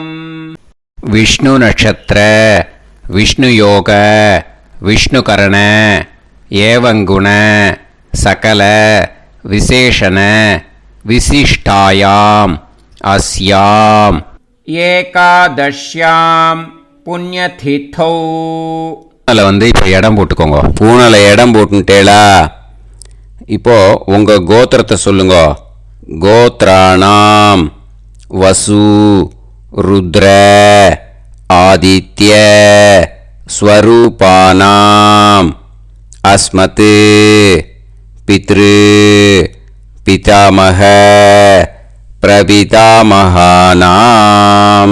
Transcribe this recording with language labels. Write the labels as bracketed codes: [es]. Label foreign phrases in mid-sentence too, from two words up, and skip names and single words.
[sa] विष्णु नक्षत्र विष्णु योग विष्णुकरण एवं गुण सकल विशेषण विशिष्टायां अस्यां एकादश्यां पुण्यतिथौ. [ta] வந்து இப்போ இடம் போட்டுக்கோங்க. பூனல இடம் போட்டுட்டேளா? இப்போ உங்க கோத்திரத்தை சொல்லுங்க. [sa] गोत्राणां वसु रुद्र आदित्य स्वरूपाणां अस्मत् पितृ पितामह प्रपितामहानां.